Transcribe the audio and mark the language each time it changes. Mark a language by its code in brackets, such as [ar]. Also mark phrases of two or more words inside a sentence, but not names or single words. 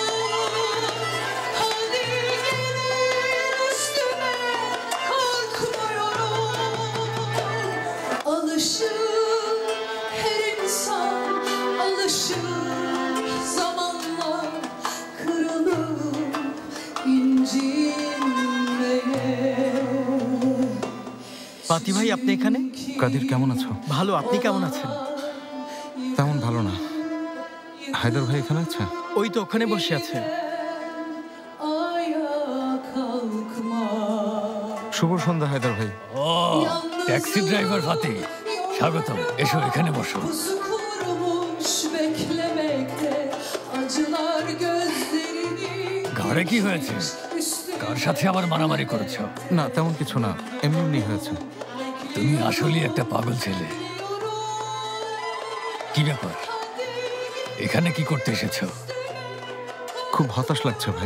[tr] Hadi gelin üstüme, korkmuyorum. Alışır her insan, alışır zamanla kırılıp incinmeye. [bn] ফাতি ভাই, আপনি এখানে? কাদির কেমন আছো? ভালো, আপনি কেমন আছেন? তেমন ভালো না। হায়দার ভাই এখানে আছে? ওই তো ওখানে বসে আছে। শুভ সন্ধ্যা হায়দার ভাই। ও, ট্যাক্সি ড্রাইভার ফাতি, স্বাগতম। এসো, এখানে বসো। [tr] Pusu kurmuş beklemekte. Acılar gözlerini [bn] ঘরে কি হয়েছে? কার সাথে আবার মারামারি করেছো? না, তেমন কিছু না, এমনি এমনি হয়েছে। তুমি আসলেই একটা পাগল ছেলে। কি ব্যাপার, এখানে কি করতে এসেছো? খুব হতাশ লাগছে ভাই।